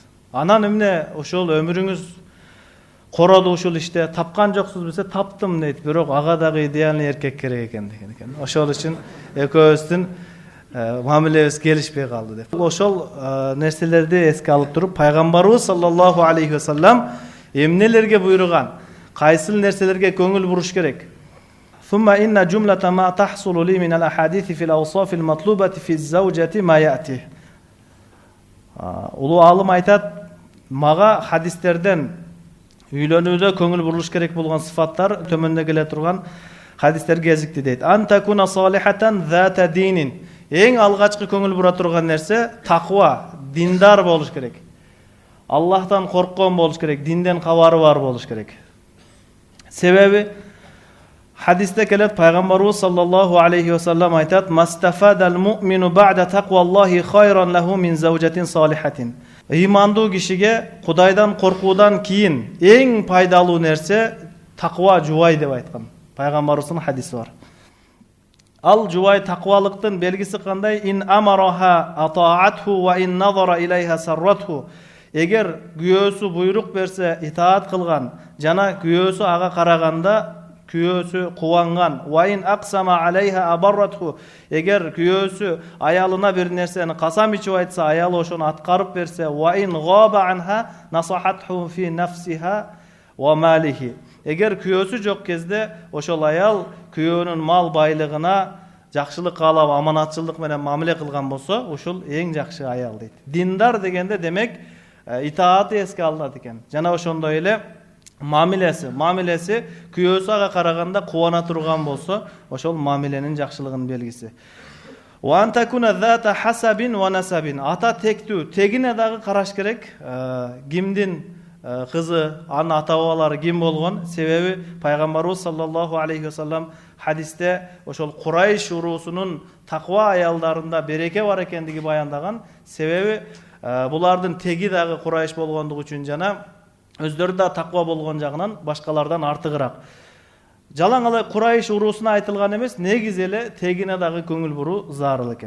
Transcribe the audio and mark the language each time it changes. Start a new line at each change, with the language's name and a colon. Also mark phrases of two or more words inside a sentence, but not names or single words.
Kyrgyz: Анан эмне ошол өмүрүңүз короду ушул иште, тапкан жоксуз десе, таптым дейт, бирок ага дагы идеальный эркек керек экен деген экен. Ошол үчүн экөөбүздүн мамилебиз келишпей калды деп. Ошол нерселерди эске алып туруп, пайгамбарыбыз
Arabic: صلى الله عليه وسلم
Kyrgyz: эмнелерге буйруган, кайсыл нерселерге көңүл буруш керек?
Arabic: ثم إن جملة ما تحصل لي من الأحاديث في الأوصاف المطلوبة في الزوجة ما يأتي.
Kyrgyz: Улуу алым айтат, мага хадистерден үйлөнүүдө көңүл буруш керек болгон сыфаттар төмөндө келе турган хадистер кезикти дейт.
Arabic: أن تكون صالحة ذات دين.
Kyrgyz: Эң алгачкы көңүл бура турган нерсе таква, диндар болуш керек. Аллахтан корккон болуш керек, динден кабары бар болуш керек. Себеби хадисте келет, пайгамбарыбыз
Arabic: صلى الله عليه وسلم
Kyrgyz: айтат,
Arabic: "ما استفاد المؤمن بعد تقوى الله خيرا له من زوجة صالحة."
Kyrgyz: Ыймандуу кишиге Кудайдан коркуудан кийин эң пайдалуу нерсе таква жубай деп айткан. Пайгамбарыбыздын хадиси бар. Ал жубай таквалыктын белгиси кандай?
Arabic: إن أمرها أطاعته وإن نظر إليها سرته.
Kyrgyz: Эгер күйөөсү буйрук берсе итаат кылган, жана күйөөсү ага караганда күйөөсү кубанган,
Arabic: وإن أقسم عليها أبرته.
Kyrgyz: Эгер күйөөсү аялына бир нерсени касам ичип айтса, аялы ошону аткарып берсе,
Arabic: وإن غاب عنها نصحته في نفسها وماله.
Kyrgyz: Эгер күйөөсү жок кезде ошол аял күйөөнүн мал байлыгына жакшылык каалап, аманатчылык менен мамиле кылган болсо, ушул эң жакшы аял дейт. Диндар дегенде демек итааты эске алынат экен. Жана ошондой эле мамилеси күйөөсү ага караганда кубана турган болсо, ошол мамиленин жакшылыгынын белгиси.
Arabic: وأن تكون ذات حسب ونسب.
Kyrgyz: Ата тектүү, тегине дагы караш керек. Кимдин кызы, анын ата бабалары ким болгон? Себеби пайгамбарыбыз
Arabic: صلى الله عليه وسلم
Kyrgyz: хадисте ошол Курайш уруусунун таква аялдарында береке бар экендиги баяндаган. Себеби булардын теги дагы Курайш болгондугу үчүн жана өздөрү да таква болгон жагынан башкалардан артыгыраак. Жалаң эле Курайш уруусуна айтылган эмес, негизи эле тегине дагы көңүл буруу зарыл экен.